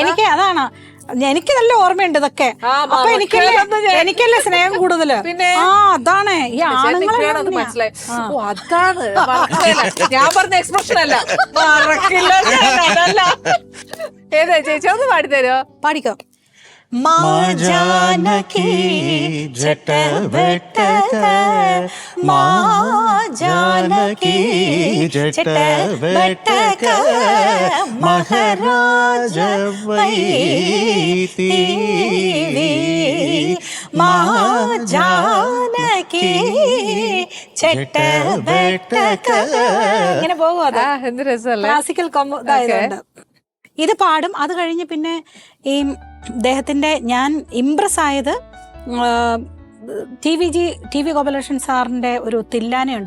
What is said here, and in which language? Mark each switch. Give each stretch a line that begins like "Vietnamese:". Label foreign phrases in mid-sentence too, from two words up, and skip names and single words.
Malayalam: എനിക്ക് അതാണ്, എനിക്ക് നല്ല ഓർമ്മയുണ്ട് ഇതൊക്കെ. അപ്പൊ എനിക്കല്ലേ സ്നേഹം കൂടുതല്. അതാണ് ഈ ആണുങ്ങളെ മനസ്സിലായി. അതാണ് ഞാൻ പറഞ്ഞ എക്സ്പ്രഷൻ അല്ല. ഏതാ ചേച്ചി ഒന്ന് പാടിത്തരോ? പാടിക്കോ. माँ जानकी जटवटक, माँ जानकी जटवटक, महाराज वैती, माँ जानकी ജട്ടവട്ടക. ഇങ്ങനെ പോകും. അത് എന്ത് രസമല്ലേ, ക്ലാസിക്കൽ ഇതായതുകൊണ്ട് ഇത് പാടും. അത് കഴിഞ്ഞ് പിന്നെ ഈ അദ്ദേഹത്തിന്റെ ഞാൻ ഇംപ്രസ് ആയത് ടി വി ഗോപാലകൃഷ്ണൻ സാറിന്റെ ഒരു തില്ലാനയുണ്ട്.